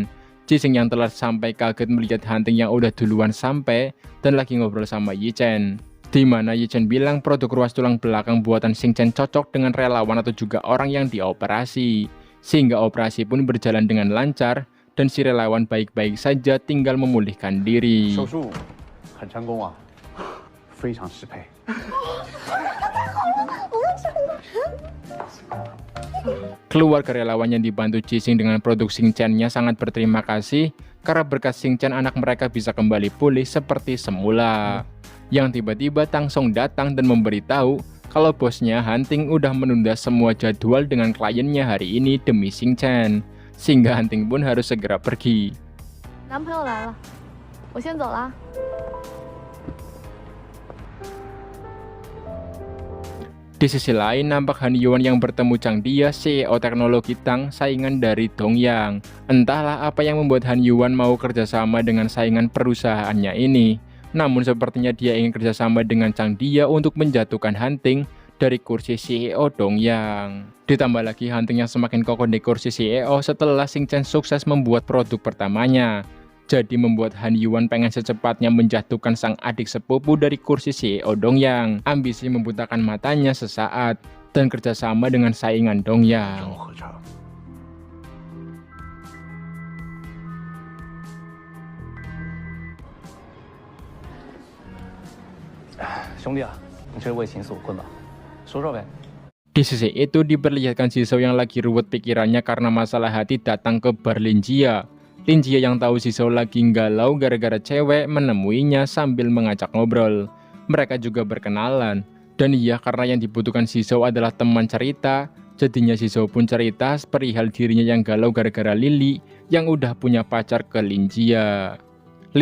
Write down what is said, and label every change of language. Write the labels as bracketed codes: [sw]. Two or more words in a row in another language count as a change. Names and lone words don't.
[id] Jising yang telah sampai kaget melihat Hanting yang udah duluan sampai dan lagi ngobrol sama Ye-chan. Di mana Ye-chan bilang produk ruas tulang belakang buatan Xingchen cocok dengan relawan atau juga orang yang dioperasi. Sehingga operasi pun berjalan dengan lancar dan si relawan baik-baik saja tinggal memulihkan diri. [zh] 手术很成功啊，非常适配。 [id] Keluarga relawan yang dibantu Jising dengan produk Xingchen-nya sangat berterima kasih karena berkat Xingchen anak mereka bisa kembali pulih seperti semula. Yang tiba-tiba Tangsong datang dan memberitahu kalau bosnya Hanting udah menunda semua jadwal dengan kliennya hari ini demi Xingchen, sehingga Hanting pun harus segera pergi. [zh] 男朋友来了，我先走了。 [id] Di sisi lain, nampak Han Yuan yang bertemu Chang Dia, CEO teknologi Tang, saingan dari Dongyang. Entahlah apa yang membuat Han Yuan mau kerjasama dengan saingan perusahaannya ini. Namun sepertinya dia ingin kerjasama dengan Chang Dia untuk menjatuhkan Hanting dari kursi CEO Dongyang. Ditambah lagi Hanting yang semakin kokoh di kursi CEO setelah Xingchen sukses membuat produk pertamanya. Jadi membuat Han Yuan pengen secepatnya menjatuhkan sang adik sepupu dari kursi CEO Dongyang. Ambisi membutakan matanya sesaat dan kerjasama dengan saingan Dongyang. [zh] 兄弟啊，你这是为情所困吧？说说呗。 [id] Di sisi itu diperlihatkan Jisoo yang lagi ruwet pikirannya karena masalah hati datang ke bar Linjia. Linjia yang tahu Jisoo lagi galau gara-gara cewek menemuinya sambil mengajak ngobrol. Mereka juga berkenalan. Dan iya, karena yang dibutuhkan Jisoo adalah teman cerita, jadinya Jisoo pun cerita perihal dirinya yang galau gara-gara Lily yang udah punya pacar ke Linjia.